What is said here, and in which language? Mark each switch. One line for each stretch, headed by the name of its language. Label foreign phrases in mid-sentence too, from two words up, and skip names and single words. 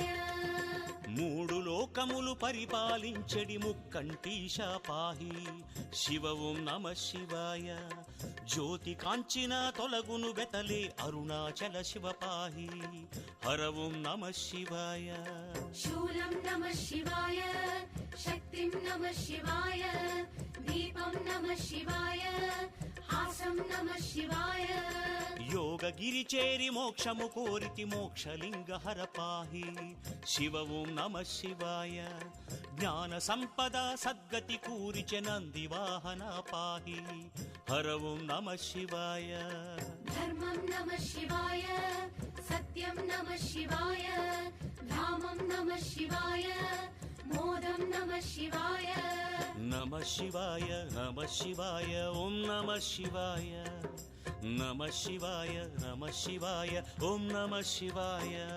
Telugu: మూడు లోకములు పరిపాలించెడి ముక్కంటీశ
Sanskrit: పాహి శివ ఓం నమః శివాయ
Telugu: జ్యోతి కాంచిన తొలగును వెతలే అరుణాచల
Sanskrit: శివ పాహి హర ఓం నమః శివాయ शूलं नमः शिवाय शक्तिं नमः शिवाय दीपं नमः शिवाय हासं नमः शिवाय
Telugu: యోగ గిరి చేరి మోక్షము కోరితి మోక్షలింగ
Sanskrit: హర పాహి శివ ఓం నమః శివాయ
Telugu: జ్ఞాన సంపద సద్గతి కూరిచె నంది వాహన
Sanskrit: పాహి హర ఓం నమః శివాయ धर्मं नमः शिवाय सत्यं नमः शिवाय धामं नमः शिवाय मोदं नमः शिवाय नमः शिवाय नमः शिवाय ॐ नमः शिवाय नमः शिवाय नमः शिवाय ॐ नमः शिवाय